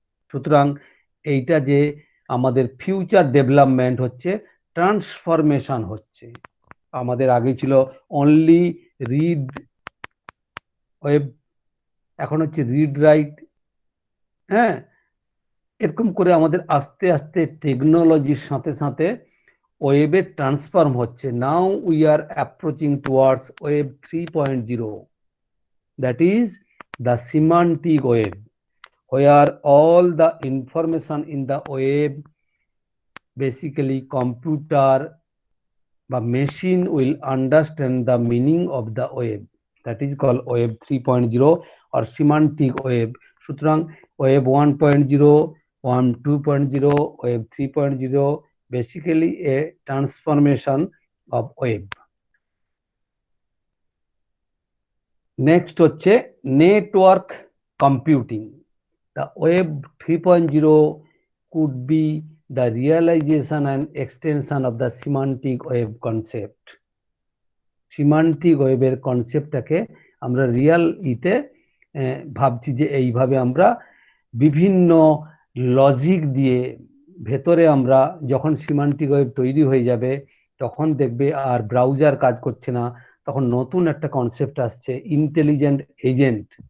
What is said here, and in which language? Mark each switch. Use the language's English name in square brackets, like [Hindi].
[Bangla] সুতরাং এইটা যে আমাদের ফিউচার ডেভেলপমেন্ট হচ্ছে, ট্রান্সফরমেশন হচ্ছে। আমাদের আগে ছিল অনলি রিড ওয়েব, এখন হচ্ছে রিড রাইট, হ্যাঁ, এরকম করে আমাদের আস্তে আস্তে টেকনোলজির সাথে সাথে ওয়েবে ট্রান্সফর্ম হচ্ছে। [English] Now we are approaching towards web 3.0, that is the semantic web, where all the information in the web, basically computer বা machine will understand the meaning of the web, that is called web 3.0 or semantic web। সুতরাং web 1.0, 2.0, web 3.0 basically a transformation of web। [Bangla] Next হচ্ছে network computing. [English] The web 3.0 could be the realization and extension of the semantic web concept। [Bangla] semantic web-এর কনসেপ্টটাকে আমরা Real ইতে ভাবছি যে এইভাবে আমরা বিভিন্ন logic দিয়ে ভেতরে আমরা যখন সিমান্টিক ওয়েব তৈরি হয়ে যাবে তখন দেখবে আর ব্রাউজার কাজ করছে না, তখন নতুন একটা কনসেপ্ট আসছে ইন্টেলিজেন্ট এজেন্ট।